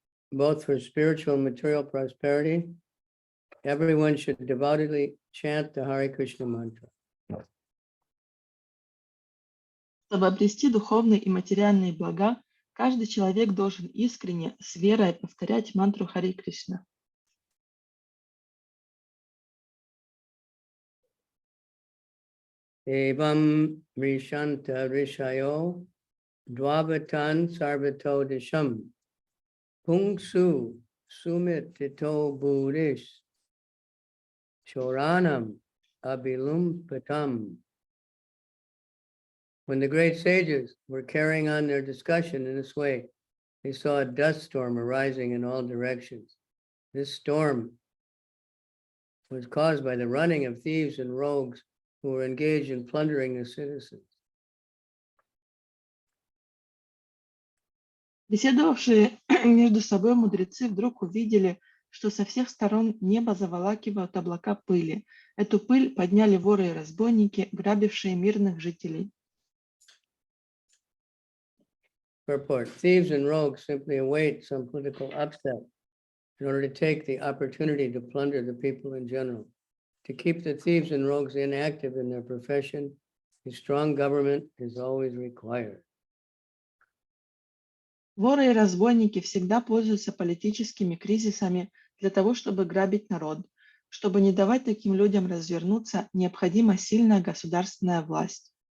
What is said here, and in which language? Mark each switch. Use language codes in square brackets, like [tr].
[en] Both for spiritual and material prosperity, everyone should devoutly chant the Hare Krishna mantra. [ru] Чтобы обрести духовные и материальные блага, каждый человек должен искренне, с верой повторять мантру Харе Кришна. [sa] Evam Rishanta Rishayo Dvavatan Sarvato Disham Pungsu Sumit Tito Buddhish Choranam Abilum Patam. [en] When the great sages were carrying on their discussion in this way, they saw a dust storm arising in all directions. This storm was caused by the running of thieves and rogues who were engaged in plundering the citizens. [ru] Беседовавшие между собой мудрецы вдруг увидели, что со всех сторон небо заволакивают облака пыли. Эту пыль подняли воры и разбойники, грабившие мирных жителей. [en] Purport: thieves and rogues simply await some political upset in order to take the opportunity to plunder the people in general. To keep the thieves and rogues inactive in their profession, a strong government is always required. [ru] Воры и разбойники всегда пользуются политическими кризисами для того, чтобы грабить народ. Чтобы не давать таким людям развернуться, необходима сильная государственная власть.